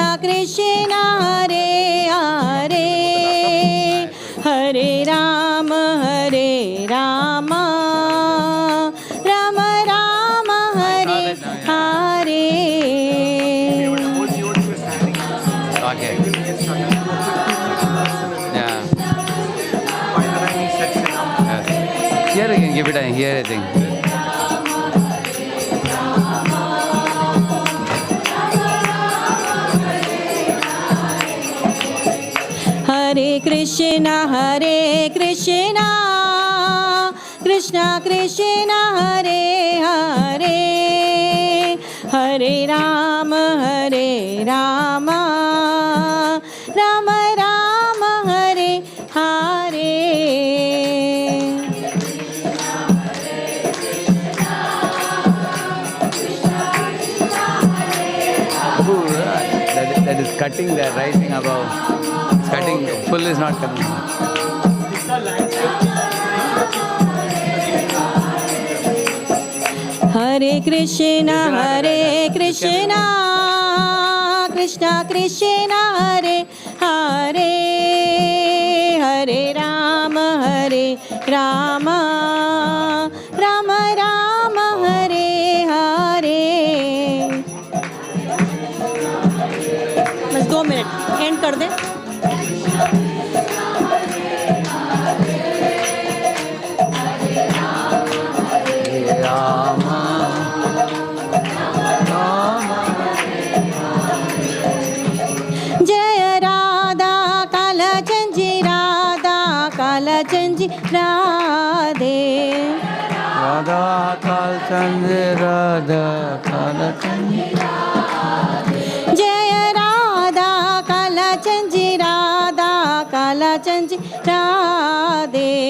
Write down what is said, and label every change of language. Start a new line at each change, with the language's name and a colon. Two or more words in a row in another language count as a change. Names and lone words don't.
Sanskrit: Krishna, Hare Hare, Hare Rama, Rama Rama, Hare Hare.
English: Okay. Yeah. Here you can give it a here, I think.
Sanskrit: Hare Krishna, Krishna Krishna, Hare Hare, Hare Rama, Rama Rama, Hare Hare.
English: That is cutting the writing above. It's cutting, full is not coming.
Sanskrit: Hare Krishna, Krishna Krishna, Hare Hare, Hare Rama, Rama Rama, Hare Hare.
Hindi: बस 2 मिनट एंड कर दे. जय राधा कालचंजी, राधे Radha Kalchandra, Radha Kalchandra. जय राधा कालचंजी, राधे